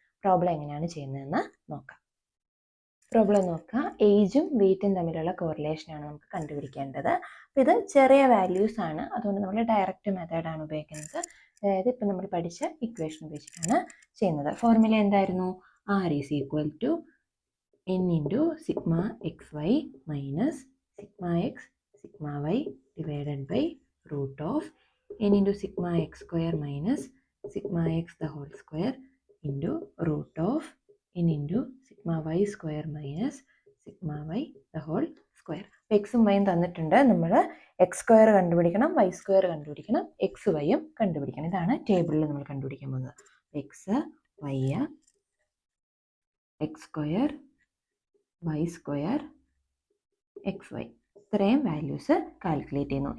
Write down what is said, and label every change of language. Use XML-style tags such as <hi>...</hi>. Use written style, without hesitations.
<ml>Problem എങ്ങനെയാണ് ചെയ്യുന്നതെന്ന് നോക്കാം. പ്രോബ്ലം നോക്കുക. ഏജും വെയിറ്റും തമ്മിലുള്ള കോറിലേഷനാണ് നമുക്ക് കണ്ടുപിടിക്കേണ്ടത്. അപ്പോൾ ഇത് ചെറിയ വാല്യൂസ് ആണ്, അതുകൊണ്ട് നമ്മൾ ഡയറക്റ്റ് മെത്തേഡാണ് ഉപയോഗിക്കുന്നത്. അതായത് ഇപ്പം നമ്മൾ പഠിച്ച ഇക്വേഷൻ ഉപയോഗിച്ചിട്ടാണ് ചെയ്യുന്നത്. ഫോർമുല എന്തായിരുന്നു?</ml> <en>R is equal to n into sigma xy minus sigma x sigma y divided by root of n into sigma x square minus sigma x the whole square into root of n into sigma y square minus sigma y the whole square.</en> <ml>എക്സും വൈയും തന്നിട്ടുണ്ട്. നമ്മൾ X square കണ്ടുപിടിക്കണം, Y square കണ്ടുപിടിക്കണം, X വൈയും കണ്ടുപിടിക്കണം. ഇതാണ് ടേബിളിൽ നമ്മൾ കണ്ടുപിടിക്കാൻ പോകുന്നത്. X Y, X square Y square X Y, ഇത്രയും വാല്യൂസ് കാൽക്കുലേറ്റ് ചെയ്യുന്നു.</ml>